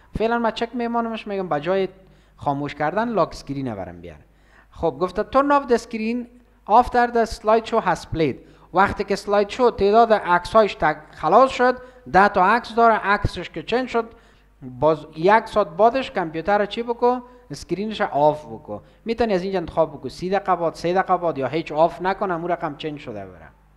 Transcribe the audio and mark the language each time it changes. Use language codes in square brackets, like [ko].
[fa] فعلا ما چک میمانمش، میگم بجای خاموش کردن لاک اسکرین برام بیار. خب گفته [en] turn off the screen after the slideshow has played. [fa] وقتی که سلاید شو تعداد عکس هایش خلاص شد، 10 تا عکس داره، عکسش که چنج شد، باز 1 ساعت بعدش کامپیوتر رو چی بکو؟ اسکرینش آف بکو. میتونی از اینجا انتخاب بکو 30 دقیقه بعد، 3 دقیقه بعد، یا هیچ آف نکنم اون رقم چنج شده بره.